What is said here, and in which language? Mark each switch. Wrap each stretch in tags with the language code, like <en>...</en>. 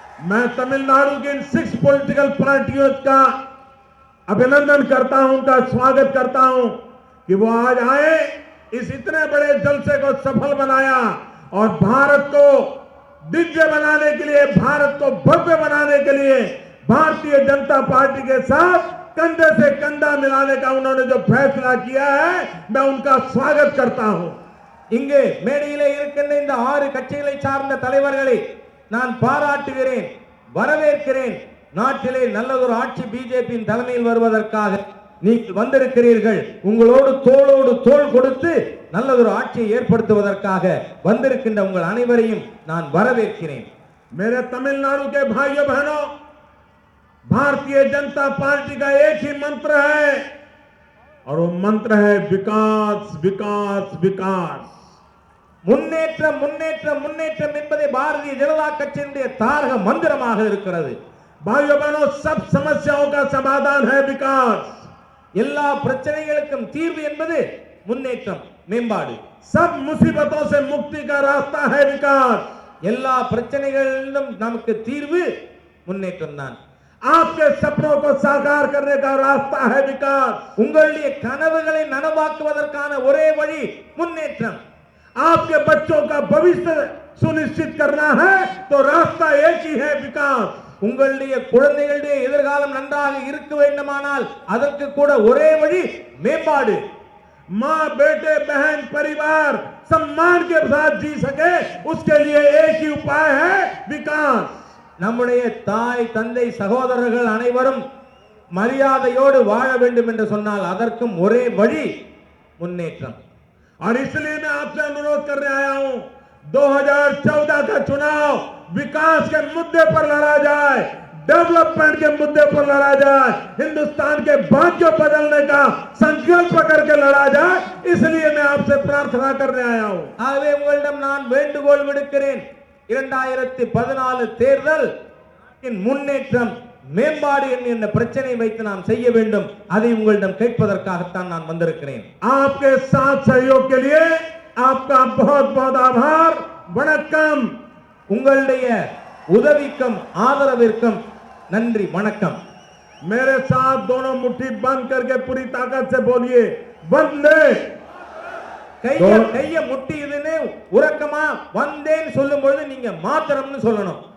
<hi>मैं तमिलनाडु के इन 6 पॉलिटिकल पार्टियों का अभिनंदन करता हूं, उनका स्वागत करता हूं कि वो आज आए, इस इतने बड़े जलसे को सफल बनाया और भारत को दिव्य बनाने के लिए, भारत को भव्य बनाने के लिए भारतीय जनता पार्टी के साथ कंधे से कंधा मिलाने का उन्होंने जो फैसला किया है, मैं उनका स्वागत करता हूं.</hi> <ta>இங்கே மேடையிலே இருக்கின்ற இந்த 6 கட்சிகளை சார்ந்த தலைவர்களை நான் பாராட்டுகிறேன், வரவேற்கிறேன். நாட்டிலே நல்லதொரு ஆட்சி பிஜேபியின் தலைமையில் வருவதற்காக நீங்கள் வந்திருக்கிறீர்கள். உங்களோடு தோளோடு தோள் கொடுத்து நல்லதொரு ஆட்சியை ஏற்படுத்துவதற்காக வந்திருக்கின்ற உங்கள் அனைவரையும் நான் வரவேற்கிறேன்.</ta> <hi>मेरे तमिलनाडु के भाइयों बहनों, भारतीय जनता पार्टी का एक ही मंत्र है और वो मंत्र है विकास विकास विकास.</hi> <ta>முன்னேற்றம் முன்னேற்றம் முன்னேற்றம் என்பதே பாரதிய ஜனதா கட்சியினுடைய தாரக மந்திரமாக இருக்கிறது.</ta> <hi>भाइयों बहनों, सब समस्याओं का समाधान है विकास.</hi> <ta>எல்லா பிரச்சனைகளுக்கும் தீர்வு என்பது முன்னேற்றம், மேம்பாடு.</ta> <hi>सब मुसीबतों से मुक्ति का रास्ता है विकास.</hi> <ta>எல்லா பிரச்சனைகளிலும் நமக்கு தீர்வு முன்னேற்றம் தான்.</ta> <hi>आपके सपनों को साकार करने का रास्ता है विकास.</hi> <ta>உங்களுடைய கனவுகளை நனவாக்குவதற்கான ஒரே வழி முன்னேற்றம்.</ta> <hi>आपके बच्चों का भविष्य सुनिश्चित करना है तो रास्ता एक ही है विकास.</hi> <ta>உங்களுடைய குழந்தைகளுடைய எதிர்காலம் நன்றாக இருக்க வேண்டுமானால் அதற்கு கூட ஒரே வழி மேம்பாடு.</ta> <hi>माँ बेटे बहन परिवार सम्मान के साथ जी सके, उसके लिए एक ही उपाय है विकास.</hi> <ta>நம்முடைய தாய் தந்தை சகோதரர்கள் அனைவரும் மரியாதையோடு வாழ வேண்டும் என்று சொன்னால் அதற்கும் ஒரே வழி முன்னேற்றம்.</ta> <hi>और इसलिए मैं आपसे अनुरोध करने आया हूं, 2014 का चुनाव विकास के मुद्दे पर लड़ा जाए, डेवलपमेंट के मुद्दे पर लड़ा जाए, हिंदुस्तान के भाग्य बदलने का संकल्प करके लड़ा जाए, इसलिए मैं आपसे प्रार्थना करने आया हूं।</hi> <ta>ஆகவே உங்களிடம் நான் வேண்டுகோள் விடுக்கிறேன். 2014 தேர்தல் முன்னேற்றம் மேம்பாடு என்ற பிரச்சனை வைத்து நாம் செய்ய வேண்டும். அதை உங்களிடம் கேட்பதற்காகத்தான் நான் வந்திருக்கிறேன்.</ta> <hi>आपके साथ सहयोग के लिए आपका बहुत बहुत आभार.</hi> <ta>वणक्कम. உங்களுடைய உதவிக்கும் ஆதரவிற்கும் நன்றி, வணக்கம்.</ta> <hi>मेरे साथ दोनों मुट्ठी बंद करके पूरी ताकत से बोलिए, वंदे.</hi> <ta>கைய முட்டி இதுன்னு உறக்கமா வந்தேன்னு சொல்லும் பொழுது நீங்க மாத்திரம்னு சொல்லணும்.</ta>